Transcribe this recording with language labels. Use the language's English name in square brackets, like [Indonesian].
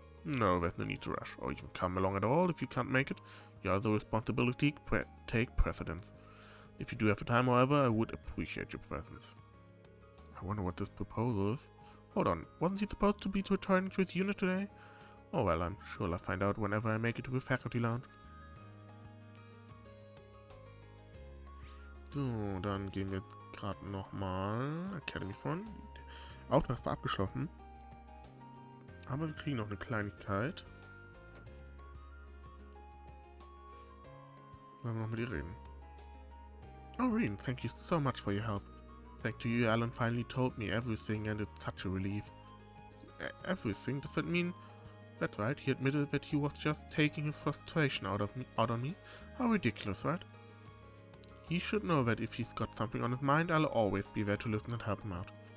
[English] No, there's no need to rush, or even come along at all if you can't make it. Your other responsibilities take precedence. If you do have the time, however, I would appreciate your presence. I wonder what this proposal is. Hold on, wasn't he supposed to be returning to his unit today? Oh well, I'm sure I'll find out whenever I make it to the faculty lounge. [German] So, dann gehen wir jetzt gerade nochmal Academy von. Auftrag ist abgeschlossen. Aber wir kriegen noch eine Kleinigkeit. Wollen wir noch mit ihr reden? [English] Oh, Reen, thank you so much for your help. Thanks to you, Alan finally told me everything, and it's such a relief. Everything? Does that mean... That's right, he admitted that he was just taking his frustration out on me. How ridiculous, right? He should know that if he's got something on his mind, I'll always be there to listen and help him out.